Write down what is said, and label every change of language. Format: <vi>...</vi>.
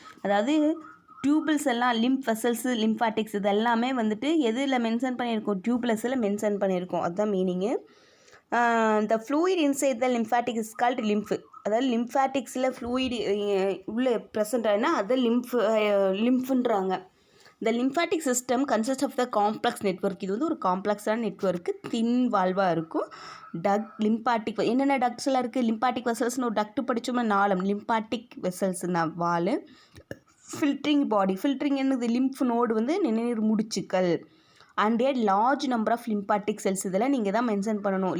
<ta>அதாவது டியூபிள்ஸ் எல்லாம் lymph vessels லிம்ஃபாட்டிக்ஸ் இது எல்லாமே வந்துட்டு எதில் மென்ஷன் பண்ணியிருக்கோம், டியூப்லஸில் மென்ஷன் பண்ணியிருக்கோம். அதுதான் meaning.</ta> <en>The fluid inside the lymphatic is called lymph.</en> <ta>அதாவது லிம்ஃபாட்டிக்ஸில் ஃப்ளூயிட் உள்ளே ப்ரெசென்ட் ஆகினா அதை லிம்ஃபுன்றாங்க.</ta> <en>The lymphatic system consists of the complex network.</en> <ta>இது வந்து ஒரு காம்ப்ளெக்ஸான நெட்வொர்க்கு, தின் வால்வாக இருக்கும். லிம்பாட்டிக் என்னென்ன டக்ட்ஸ் எல்லாம் இருக்குது. லிம்பாட்டிக் வெசல்ஸ்னு ஒரு டக்ட் படித்தோம்னா நாளம். லிம்பாட்டிக் வெசல்ஸ்னா வால். ஃபில்ட்ரிங் பாடி, ஃபில்ட்ரிங் என்னது, லிம்ஃப் நோடு வந்து நிணநீர் முடிச்சுக்கள்.</ta> <en>And a large number of lymphatic cells.</en> <ta>இதெல்லாம் நீங்கள் தான் மென்ஷன் பண்ணணும்.</ta>